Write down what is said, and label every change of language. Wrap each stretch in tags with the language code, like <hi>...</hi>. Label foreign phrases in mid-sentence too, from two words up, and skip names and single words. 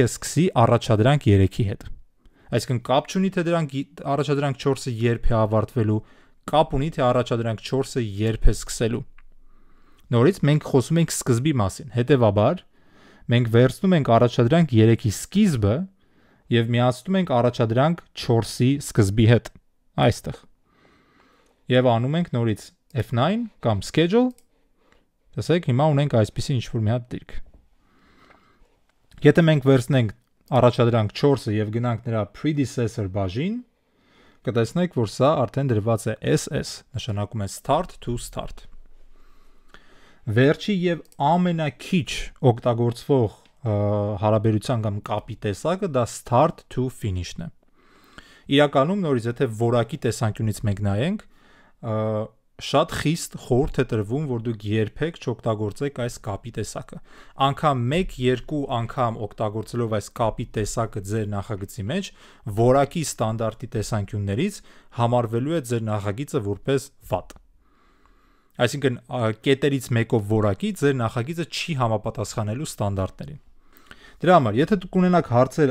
<hy>սկսի առաջադրանք 3-ի հետ։ Այսինքն կապ չունի, թե առաջադրանք 4-ը երբ է ավարտվելու, կապ ունի, թե առաջադրանք 4-ը երբ է սկսելու։ Նորից մենք խոսում ենք սկզբի մասին, հետևաբար մենք վերցնում ենք առաջադրանք 3-ի սկիզբը և միացնում ենք առաջադրանք 4-ի սկզբի հետ, այստեղ։ Եվ անում ենք նորից F9 կամ schedule, տեսեք, հիմա ունենք այսպիսի ինչ-որ մի հատ դիրք։ Եթե մենք վերցնենք առաջադրանք 4-ը և գնանք նրա predecessor բաժին, կտեսնեք, որ սա արդեն դրված է SS, նշանակում է</hy> <en>start to start։</en> <hy>Վերջի և ամենակիչ օգտագործվող հարաբերության կամ կապի տեսակը դա</hy> <en>start to finish-</en> <hy>ն է։ Իրականում նորից եթե որակի տեսանկյունից մենք նայենք, շատ խիստ խորհուրդ է տրվում, որ դուք երբեք չօգտագործեք այս կապի տեսակը։ Անգամ 1-2 անգամ օգտագործելով այս կապի տեսակը ձեր նախագծի մեջ, որակի ստանդարտի տեսանկյուններից համարվելու է ձեր նախագիծը որպես վատ։ Այսինքն կետերից մեկով որակի ձեր նախագիծը չի համապատասխանելու ստանդարտներին։ Դրա համար, եթե դուք ունենաք հարցեր</hy>